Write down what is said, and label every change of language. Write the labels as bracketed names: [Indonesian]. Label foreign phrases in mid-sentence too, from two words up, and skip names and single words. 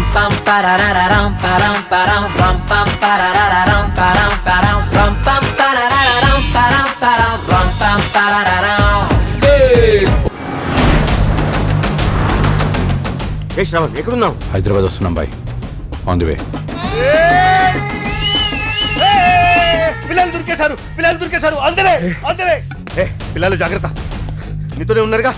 [Telugu] pam parararam param param ram pam parararam param param ram pam parararam param param ram pam parararam. ఏ శ్రవణ్ ఎక్కడున్నావు? హైదరాబాద్ వస్తున్నాం బాయ్, [English] on the way. [Telugu] పిల్లలు దొరికేశారు అందరే. పిల్లలు జాగ్రత్త, నీతోనే ఉన్నారుగా?